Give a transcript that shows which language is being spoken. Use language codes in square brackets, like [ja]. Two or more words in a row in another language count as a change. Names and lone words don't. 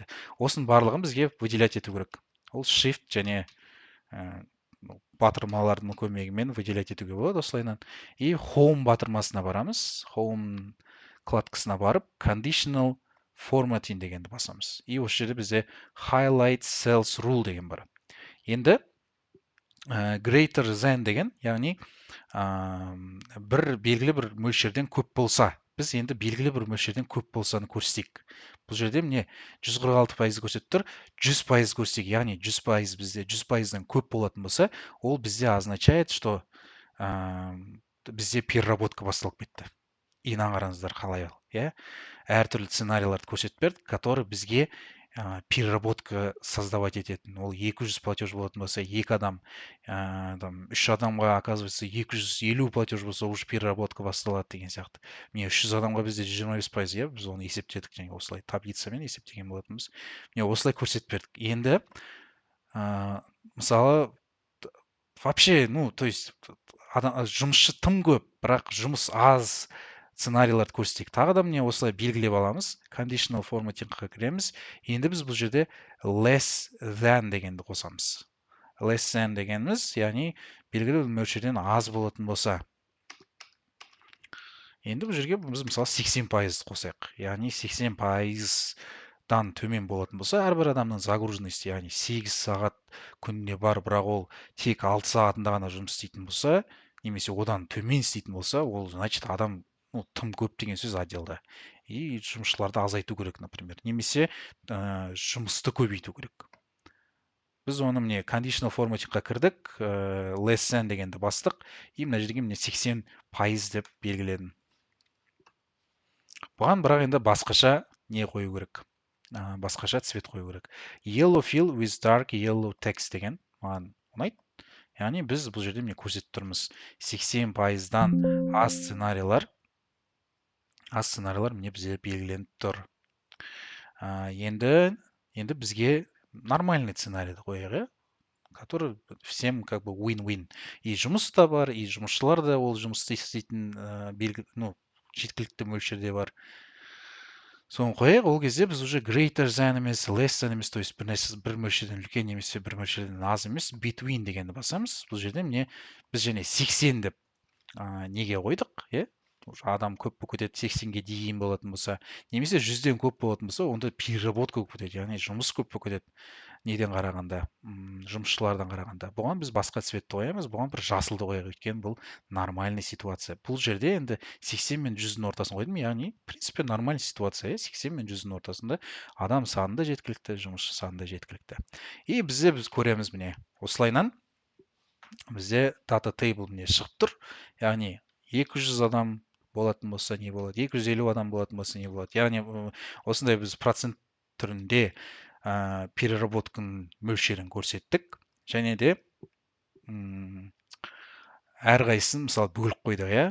[kk] Осының барлығын бізге выделять ету керек. Ол shift және батырмалардың көмегімен выделять етуге болады осылайынан. И home батырмасына барамыз. Home вкладкасына барып, [en] conditional formatting [kk] дегенді басамыз. И осы жерде бізде [en] highlight cells rule [kk] деген бар. Енді [en] greater than [kk] деген, яғни бір белгілі бір мөлшерден көп болса, біз енді белгілі бір мөлшерден көп болсаны көрсетейік. Бұл жерде міне 146% көрсетіп тұр, 100% көрсетейік, яғни 100% бізде 100%-дан көп болатын болса, ол бізде [ru] означает, что [kk] бізде переработка басталып кетті. Инан қараңыздар қалай ал, иә? Әртүрлі сценарийларды көрсетіп берді, который бізге переработка создавать ететін. Ол 200 платеж болатын болса, 2 адам, 3 адамға, оказывается, 250 платеж болса, уже переработка басталады деген сияқты. Міне 300 адамға бізде 125%, иә, біз оны есептедік, және осылай таблицамен есептеген болатынбыз. Міне осылай көрсетіп бердік. Енді мысалы [ru] вообще, то есть [kk] жұмысшы тым көп, бірақ жұмыс аз сценарийларды көрсетейік. Тағы да міне осылай белгілеп аламыз. [en] Conditional formattingға [kk] кіреміз. Енді біз бұл жерде [en] less than [kk] дегенді қосамыз. [en] Less than [kk] дегеніміз, яғни белгілі бір мөлшерден аз болатын болса. Енді бұл жерге біз мысалы 80% қосайық. Яғни 80%-дан төмен болатын болса, әрбір адамның загруженности, яғни 8 сағат күніне бар, бірақ ол тек 6 сағатында ғана жұмыс істейтін болса, немесе одан төмен істейтін болса, ол значит адам тым көп деген сөз отделда. И жұмысшыларды азайту керек, например. Немесе жұмысты көбейту керек. Біз оны міне [en] conditional formattingға [kk] кірдік, [en] less than [kk] дегенді бастық, и мына жерге міне 80% деп белгіледім. Бұған бірақ енді басқаша не қою керек? басқаша цвет қою керек. [en] Yellow fill with dark yellow text деген маған ұнайды. [kk] Яғни біз бұл жерде міне көрсетіп тұрмыз 80%-дан аз сценарийлар міне бізде белгіленіп тұр. Енді бізге нормальный сценарийді қояйық, иә? [ru] Который всем как бы win-win. [kk] И жұмыс та бар, и жұмысшылар да ол жұмысты істейтін жеткілікті мөлшерде бар. Соны қояйық, ол кезде біз уже [en] greater than [kk] емес, [en] less than [kk] емес, [ru] то есть [kk] бір мөлшерден үлкен немесе бір мөлшерден аз емес, between дегенді басамыз. Бұл жерде міне біз және 80 деп неге қойдық, иә? Адам көп болып кетеді, 80-ге дейін болатын болса, немесе 100-ден көп болатын болса, онда переработка көп кетеді, яғни жұмыс көп болып кетеді. Неден қарағанда, жұмысшылардан қарағанда. Бұған біз басқа цветті қоямыз, бұған бір жасылды қояйық, өйткені бұл нормальный ситуация. Бұл жерде енді 80 мен 100-дің ортасын қойдым, яғни, [ru] в принципе, [kk] нормальный ситуация, 80 мен 100-дің ортасында адам саны да жеткілікті, жұмысшы саны да жеткілікті. И біз көреміз міне, осылайнан бізде [en] data table [kk] міне шығып тұр, яғни 200 адам болатын болса не болады, 250 адам болатын болса не болады. Яғни осындай біз процент түрінде переработканың мөлшерін көрсеттік, және де әрқайсысын мысалы бөліп қойдық, иә?